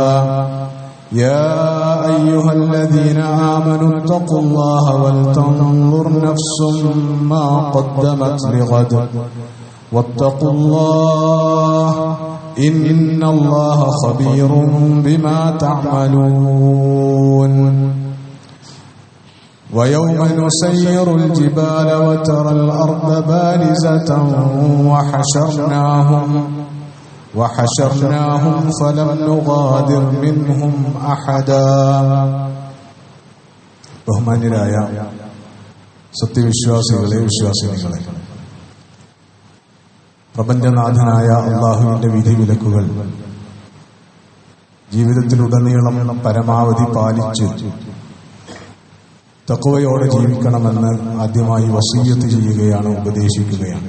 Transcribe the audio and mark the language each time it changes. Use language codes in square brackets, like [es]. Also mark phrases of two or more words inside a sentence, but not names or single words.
[ar] يا أيها الذين آمنوا اتقوا الله ولتنظر نفس ما قدمت لغد واتقوا الله إن الله خبير بما تعملون. ويوم نسير الجبال وترى الأرض بارزة وحشرناهم فلم نغادر منهم أحدا. [ml] ബഹുമാന്യരായ സത്യവിശ്വാസികളെ, വിശ്വാസിനികളെ, പ്രപഞ്ചനാഥനായ അല്ലാഹുവിന്റെ വിധിവിലക്കുകൾ ജീവിതത്തിലുടനീളം പരമാവധി പാലിച്ച് തഖ്വയോടെ ജീവിക്കണമെന്ന് ആദ്യമായി വസിയ്യത്ത് ചെയ്യുകയാണ്, ഉപദേശിക്കുകയാണ്.